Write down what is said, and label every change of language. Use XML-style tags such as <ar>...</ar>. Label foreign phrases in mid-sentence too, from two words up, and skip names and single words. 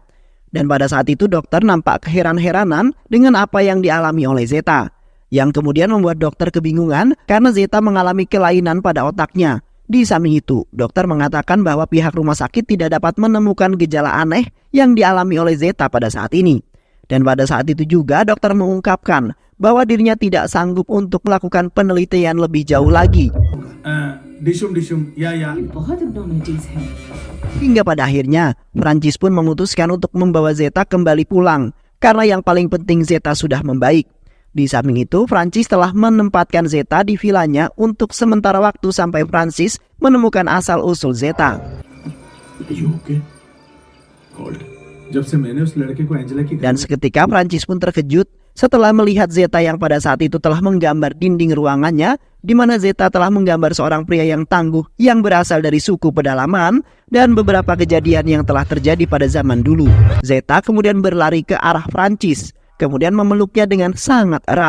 <id>Dan pada saat itu dokter nampak keheran-heranan dengan apa yang dialami oleh Zeta, yang kemudian membuat dokter kebingungan karena Zeta mengalami kelainan pada otaknya. Di samping itu, dokter mengatakan bahwa pihak rumah sakit tidak dapat menemukan gejala aneh yang dialami oleh Zeta pada saat ini. Dan pada saat itu juga dokter mengungkapkan bahwa dirinya tidak sanggup untuk melakukan penelitian lebih jauh lagi. डिशुम डिशुम या</id> <hi>बहुत abnormalities हैं।</hi> <id>Hingga pada akhirnya, Prancis pun memutuskan untuk membawa Zeta kembali pulang, karena yang paling penting Zeta sudah membaik. Di samping itu, Prancis telah menempatkan Zeta di vilanya untuk sementara waktu sampai Prancis menemukan asal-usul Zeta.</id> <hi>जब से मैंने उस लड़के को एंजेला की</hi> <id>Dan seketika Prancis pun terkejut setelah melihat Zeta yang pada saat itu telah menggambar dinding ruangannya, di mana Zeta telah menggambar seorang pria yang tangguh yang berasal dari suku pedalaman dan beberapa kejadian yang telah terjadi pada zaman dulu. Zeta kemudian berlari ke arah Prancis, kemudian memeluknya dengan sangat erat.</id>